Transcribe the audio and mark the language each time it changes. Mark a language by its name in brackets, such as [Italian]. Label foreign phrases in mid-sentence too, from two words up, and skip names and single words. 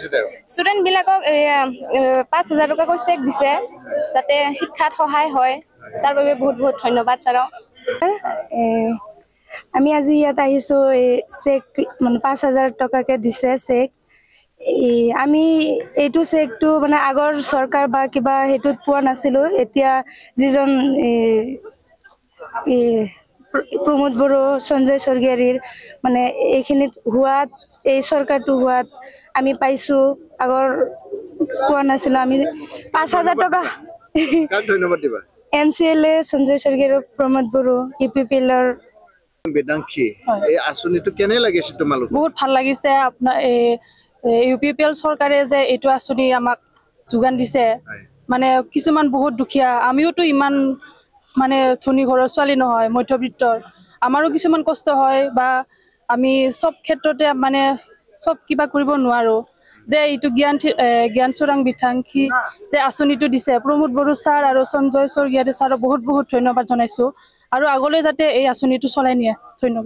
[Assamese] ষ্টুডেন্ট বিলাকক 5000 টকা কৈ চেক দিছে যাতে শিক্ষাত সহায় হয় তাৰ বাবে বহুত বহুত ধন্যবাদ ছাৰক আমি আজি ইয়াত আহিছো চেক মানে 5000 টকাকে দিছে চেক আমি এইটো চেকটো মানে আগৰ সৰকাৰ বা কিবা হেতুত পোৱা নাছিলো এতিয়া যিজন प्रमोद बड़ो सञ्जय सरगियारीर माने এইখিনিত হুৱাত এই সরকারটো হুৱাত আমি পাইছো আগৰ কোৱা নাছিল আমি 5000 টাকা কাক ধন্যবাদ দিবা এনসিএলএ সঞ্জয় सरगियारी प्रमोद बड़ो ইপিপিএলৰ বেদাংশী এই আসনিটো কেনে লাগিছে তোমালোক বহুত ভাল লাগিছে আপোনাৰ ইউপিপিএল সরকারে যে এটো আসনি আমাক যোগান দিছে মানে কিছুমান বহুত দুখিয়া আমিওটো ইমান মানে ধনী ঘৰৰ ছোৱালী নহয় মধ্যবিত্তৰ আমাৰো কিছুমান কষ্ট হয় বা আমি সব ক্ষেত্ৰতে মানে সব কিবা কৰিব নোৱাৰো যে এইটো জ্ঞান চোৰাং বিথাংখী যে আসনিটো দিছে প্ৰমোদ বড়ো ছাৰ আৰু সঞ্জয় চৰগিয়াৰী ছাৰক বহুত বহুত ধন্যবাদ জনাইছো আৰু আগলৈ যাতে এই আসনিটো চলাই নিয়ে ধন্যবাদ